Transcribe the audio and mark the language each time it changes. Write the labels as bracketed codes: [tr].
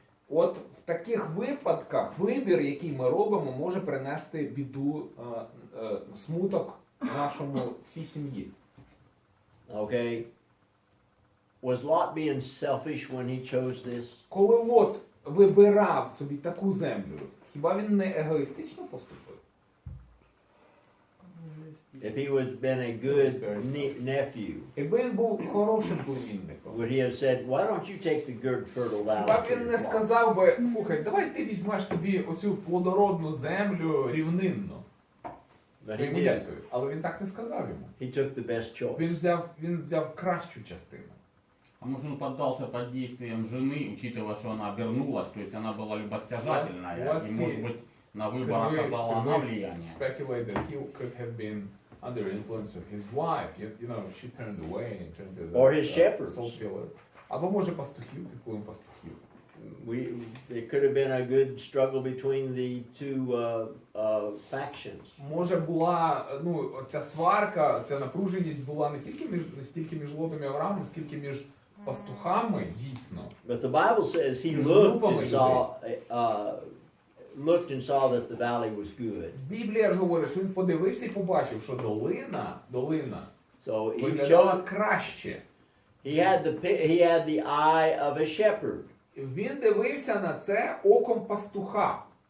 [uk] От в таких випадках вибір, який ми робимо, може принести біду, смуток нашому всій сім'ї. [en] Okay, was Lot being selfish when he chose this? [uk] Коли Лот вибирав собі таку землю, хіба він не егоїстично поступив? [en] If he was been a good nephew, [uk] Якби він був хорошим племінником, [en] would he have said, "Why don't you take the good fertile [uk] хіба б він не сказав би, слухай, давай ти візьмеш собі оцю плодородну землю рівнинну. [en] But he [uk] Своєму [en] did. [uk] дядькові. Але він так не сказав йому. [en] He took the best choice. [uk] Він взяв кращу частину. [ru] А может, он поддался под действием жены, учитывая, что она вернулась, то есть она была любостяжательная, и, может быть, на выбор оказала она влияние. [en] Speculate that he could have been under influence of his wife. You know, she turned away and turned to the Or his shepherds. soul killer. [uk] Або може пастухів, під впливом пастухів. [en] It could have been a good struggle between the two factions. [uk] Може була, оця сварка, ця напруженість була не стільки між Лотом і Авраамом, скільки між пастухами, дійсно. [en] But the Bible says he looked and saw that the valley was good. [uk] Біблія ж говорить, що він подивився і побачив, що долина [en] So [uk] виглядала краще. [en] he had the eye of a shepherd. [uk] Він дивився на це оком пастуха.